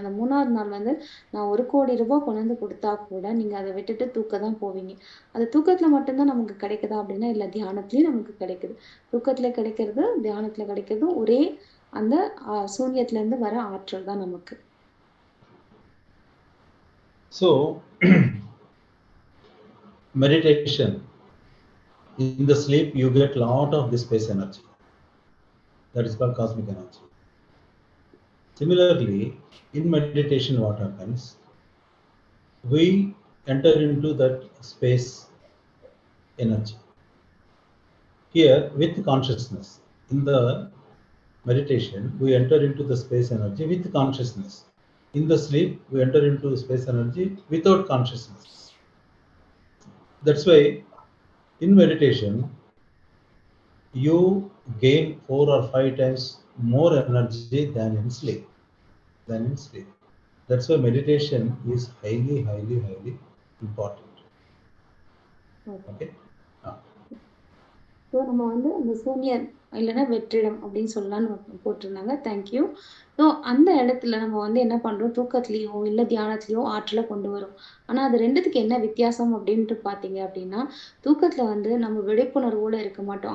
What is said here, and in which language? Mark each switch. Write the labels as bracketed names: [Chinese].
[Tamil] அந்த 3வது நாள் வந்து நான் 1 கோடி ரூபாய் கொண்டு வந்து கொடுத்தா கூட நீங்க அதை விட்டுட்டு தூக்க தான் போவீங்க. அது தூக்கத்துல மட்டும்தான் நமக்கு கிடைக்குதா அப்படின்னா இல்ல, தியானத்திலயும் நமக்கு கிடைக்குது. தூக்கத்துல கிடைக்கிறது, தியானத்துல கிடைக்கிறது ஒரே அந்த சூன்யத்துல இருந்து வர ஆற்றல் தான் நமக்கு. [English] So meditation, in the sleep you get lot of this space energy, that is called cosmic energy. Similarly, in meditation what happens, we enter into that space energy here with consciousness. In the meditation we enter into the space energy with consciousness. In the sleep we enter into space energy without consciousness. That's why in meditation you gain 4 or 5 times more energy than in sleep. That's why meditation is highly important. Okay. [Tamil] So நம்ம வந்து அந்த சூன்யம் இல்லைன்னா வெற்றிடம் அப்படின்னு சொல்லலாம்னு போட்டிருந்தாங்க. Thank you. So அந்த இடத்துல நம்ம வந்து என்ன பண்றோம், தூக்கத்திலையோ இல்லை தியானத்திலையோ ஆற்றலை கொண்டு வரும். ஆனா அது ரெண்டுத்துக்கு என்ன வித்தியாசம் அப்படின்ட்டு பார்த்தீங்க அப்படின்னா தூக்கத்துல வந்து நம்ம விழிப்புணர்வோட இருக்க மாட்டோம்.